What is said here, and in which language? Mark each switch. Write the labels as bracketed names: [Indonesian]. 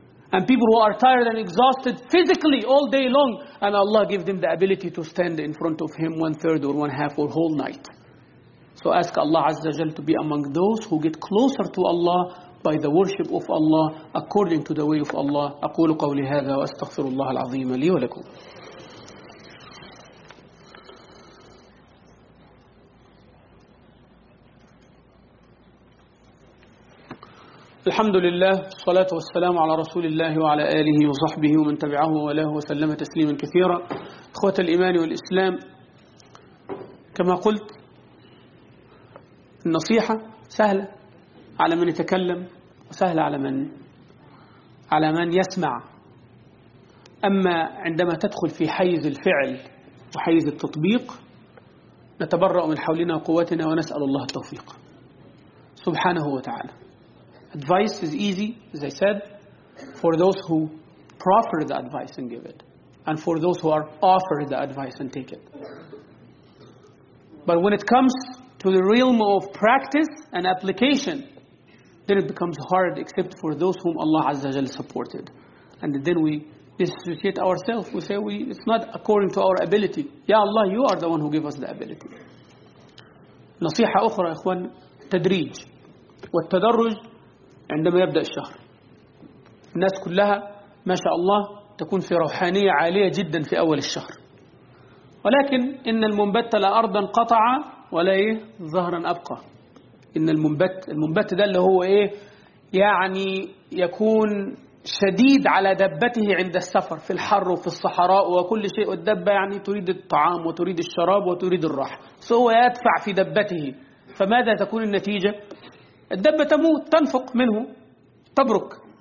[English] And people who are tired and exhausted physically all day long, and Allah give them the ability to stand in front of Him one third or one half or whole night. So ask Allah [Arabic] Azza wa Jalla [English] to be among those who get closer to Allah by the worship of Allah according to the way of Allah. [Arabic] أقول قولي هذا وأستغفر الله العظيم لي ولكم. الحمد لله والصلاة والسلام على رسول الله وعلى آله وصحبه ومن تبعه وله وسلم تسليما كثيرا. إخوة الإيمان والإسلام، كما قلت النصيحة سهلة على من يتكلم وسهلة على من يسمع، أما عندما تدخل في حيز الفعل وحيز التطبيق نتبرأ من حولنا وقوتنا ونسأل الله التوفيق سبحانه وتعالى. [English] Advice is easy, as I said, for those who proffer the advice and give it, and for those who are offered the advice and take it. But when it comes to the realm of practice and application, then it becomes hard, except for those whom Allah [Arabic] Azza wa Jalla [English] supported. And then we dissociate ourselves. We say, it's not according to our ability. Ya Allah, you are the one who gave us the ability. [Arabic] Nasiha ukhra, ikhwan, tadrij. Wa tadarruj. عندما يبدأ الشهر الناس كلها ما شاء الله تكون في روحانية عالية جدا في أول الشهر، ولكن إن المنبت لا أرضا قطع ولا ظهرا أبقى. إن المنبت ده اللي هو يعني يكون شديد على دبته عند السفر في الحر وفي الصحراء وكل شيء، والدبة يعني تريد الطعام وتريد الشراب وتريد الراحة، فهو يدفع في دبته، فماذا تكون النتيجة؟ الدبة تموت، تنفق منه، تبرك.